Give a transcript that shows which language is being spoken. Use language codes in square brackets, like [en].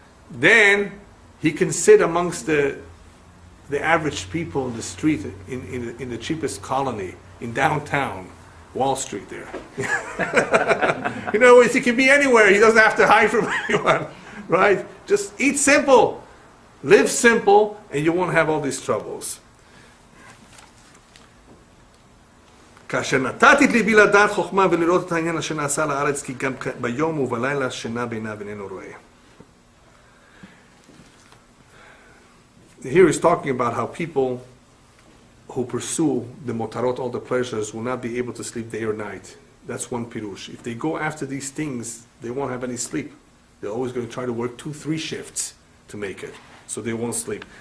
[en] Then he can sit amongst the average people in the street, in the cheapest colony, in downtown, Wall Street there. In other words, he can be anywhere. He doesn't have to hide from anyone, right? Just eat simple, live simple, and you won't have all these troubles. [he] כאשר נתתי את ליבי לדעת חוכמה ולראות את העניין אשר נעשה לארץ, כי גם ביום ובלילה שינה בעיניו איננו רואה. [en] Here he's talking about how people who pursue the motarot, all the pleasures, will not be able to sleep day or night. That's one pirush. If they go after these things, they won't have any sleep. They're always going to try to work 2-3 shifts to make it, so they won't sleep.